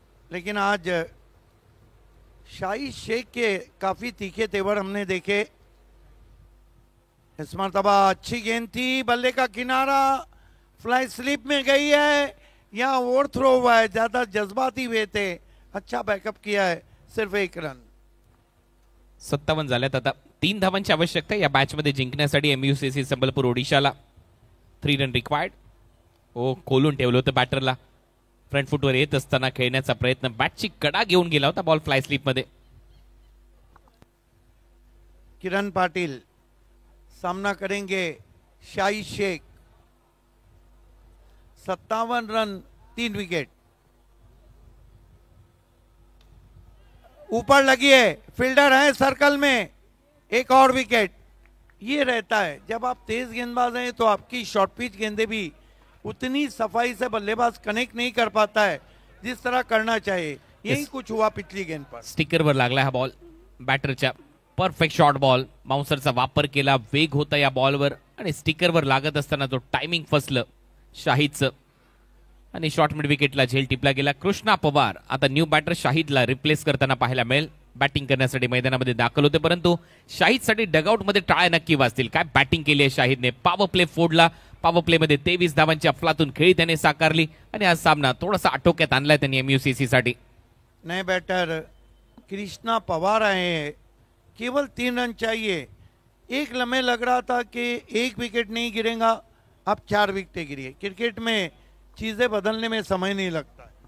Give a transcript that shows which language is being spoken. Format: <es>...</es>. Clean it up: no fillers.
<hi>लेकिन आज शाही शेख के काफी तीखे तेवर हमने देखे. इस मरतबा अच्छी गेंद थी, बल्ले का किनारा, फ्लाई स्लिप में गई है या ओवर थ्रो हुआ है, ज्यादा जज्बाती हुए थे. अच्छा बैकअप किया है, सिर्फ 1 रन.</hi> <mr>57 झाल्यात आता. 3 धावांची आवश्यकता या मॅच मध्ये जिंकण्यासाठी MUCC संबलपूर ओडिशाला.</mr> <en>3 run required.</en> <mr>ओ खोलून ठेवलं होतं बॅटरला. फ्रंट फुटवर येत असताना खेळण्याचा प्रयत्न, बॅटची कडा घेऊन गेला होता बॉल फ्लाय स्लिप मध्ये.</mr> <hi>किरण पाटिल सामना करेंगे शाही शेख. 57 run 3 wicket. ऊपर लगी है, फील्डर है सर्कल में, एक और विकेट. ये रहता है जब आप तेज गेंदबाज हैं तो आपकी शॉर्ट पिच गेंदें भी उतनी सफाई से बल्लेबाज कनेक्ट नहीं कर पाता है जिस तरह करना चाहिए. यही कुछ हुआ पिछली गेंद पर.</hi> <mr>स्टिकरवर लागला हा बॉल बॅटरच्या. Perfect shot ball. बाउन्सरचा वापर केला, वेग होता या बॉलवर आणि स्टिकरवर लागत असताना तो टायमिंग फसलं शाहिदचं आणि शॉर्ट मिड विकेटला झेल टिपला गेला. कृष्णा पवार आता न्यू बॅटर शाहिदला रिप्लेस करताना पाहायला मिळेल. बॅटिंग करण्यासाठी मैदानामध्ये दाखल होते, परंतु शाहिदसाठी डगआउट मध्ये टाळ्या नक्की वाजतील. काय बॅटिंग केली आहे शाहिदने. पॉवर प्ले फोडला. पॉवर प्ले मध्ये 23 धावांची अफलातून खेळी त्याने साकारली आणि आज सामना थोडासा आटोक्यात आणलाय त्यांनी MUCC साठी.</mr> <hi>नए बैटर कृष्णा पवार आए हैं. केवल 3 रन चाहिए. एक लम्हे लग रहा था कि 1 विकेट नहीं गिरेगा, अब 4 विकेटें गिरी है. क्रिकेट में चीजें बदलने में समय नहीं लगता.</hi>